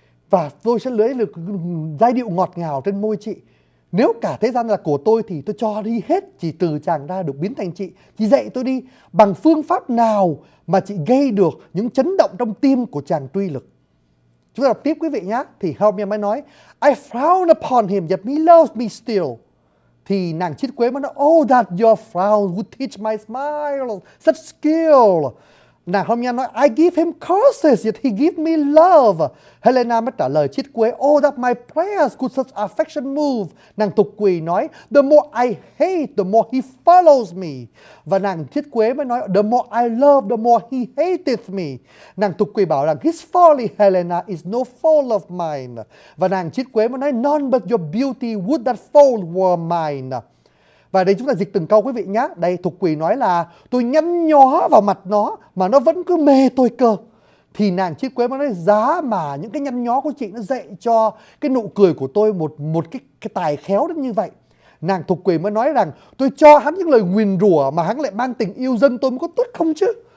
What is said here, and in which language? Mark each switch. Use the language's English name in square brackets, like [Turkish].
[Vietnamese] Và tôi sẽ lấy được giai điệu ngọt ngào trên môi chị. Nếu cả thế gian là của tôi thì tôi cho đi hết. Chỉ từ chàng ra được biến thành chị. Chị dạy tôi đi. Bằng phương pháp nào mà chị gây được những chấn động trong tim của chàng Truy Lực. Chúng ta đọc tiếp quý vị nhé. Thì Help Me mới nói [English] I frown upon him yet he loves me still. [Vietnamese] Thì nàng Chiết Quế mới nói [English] Oh that your frown would teach my smile such skill. [Vietnamese] Nàng Help Me nói [English] I give him curses yet he give me love. [Vietnamese] Helena mới trả lời Chiết Quế [English] Oh that my prayers could such affection move. [Vietnamese] Nàng Tục Quỳ nói [English] The more I hate the more he follows me. [Vietnamese] Và nàng Chiết Quế mới nói [English] The more I love the more he hateth me. [Vietnamese] Nàng Tục Quỳ bảo rằng [English] His folly Helena is no fault of mine. [Vietnamese] Và nàng Chiết Quế mới nói [English] None but your beauty would that fault were mine. [Vietnamese] Và đây chúng ta dịch từng câu quý vị nhé. Đây Thục Quỳ nói là tôi nhăn nhó vào mặt nó mà nó vẫn cứ mê tôi cơ. Thì nàng Chiết Quế mới nói giá mà những cái nhăn nhó của chị nó dạy cho cái nụ cười của tôi một cái tài khéo đến như vậy. Nàng Thục Quỳ mới nói rằng tôi cho hắn những lời nguyền rủa mà hắn lại mang tình yêu dân tôi mới có tốt không chứ.